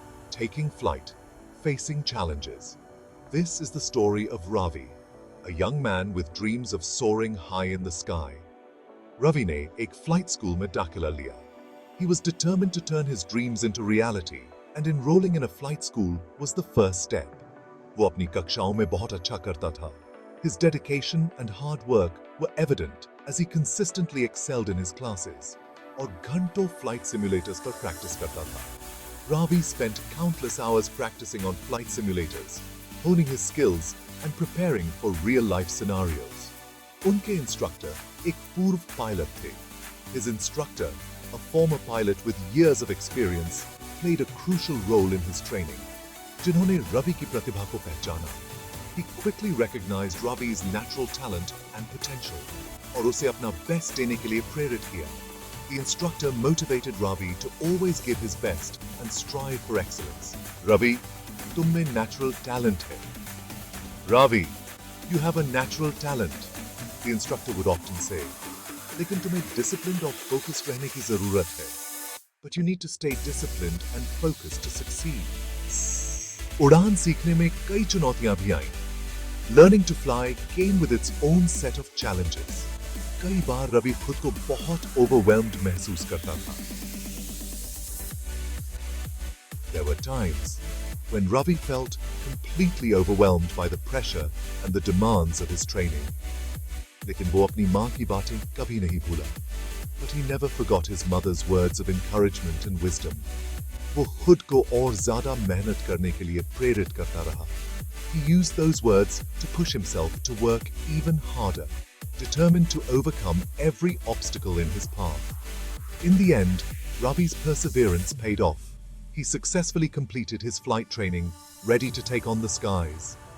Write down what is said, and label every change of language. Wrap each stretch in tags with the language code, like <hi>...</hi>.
<en>Taking flight, facing challenges. This is the story of Ravi, a young man with dreams of soaring high in the sky.</en> <hi>Ravi ने एक flight school में दाखिला लिया.</hi> <en>He was determined to turn his dreams into reality, and enrolling in a flight school was the first step.</en> <hi>वो अपनी कक्षाओं में बहुत अच्छा करता था।</hi> <en>His dedication and hard work were evident as he consistently excelled in his classes</en> <hi>और घंटों flight simulators पर practice करता था.</hi> <en>Ravi spent countless hours practicing on flight simulators, honing his skills and preparing for real-life scenarios.</en> <hi>उनके instructor एक पूर्व pilot थे.</hi> <en>His instructor, a former pilot with years of experience, played a crucial role in his training.</en> <hi>जिन्होंने रवि की प्रतिभा को पहचाना.</hi> <en>He quickly recognized Ravi's natural talent and potential</en> <hi>और उसे अपना best देने के लिए प्रेरित किया.</hi> <en>The instructor motivated Ravi to always give his best and strive for excellence.</en> <hi>Ravi, तुम में natural talent है.</hi> <en>Ravi, you have a natural talent. The instructor would often say.</en> <hi>लेकिन तुम्हें disciplined और focused रहने की जरूरत है.</hi> <en>But you need to stay disciplined and focused to succeed.</en> <hi>उड़ान सीखने में कई चुनौतियां भी आईं.</hi> <en>Learning to fly came with its own set of challenges.</en> <hi>कई बार रवि खुद को बहुत overwhelmed महसूस करता था.</hi> <en>There were times when Ravi felt completely overwhelmed by the pressure and the demands of his training.</en> <hi>लेकिन वो अपनी माँ की बातें कभी नहीं भूला.</hi> <en>But he never forgot his mother's words of encouragement and wisdom.</en> <hi>वो खुद को और ज्यादा मेहनत करने के लिए प्रेरित करता रहा.</hi> <en>He used those words to push himself to work even harder, determined to overcome every obstacle in his path. In the end, Ravi's perseverance paid off. He successfully completed his flight training, ready to take on the skies.</en>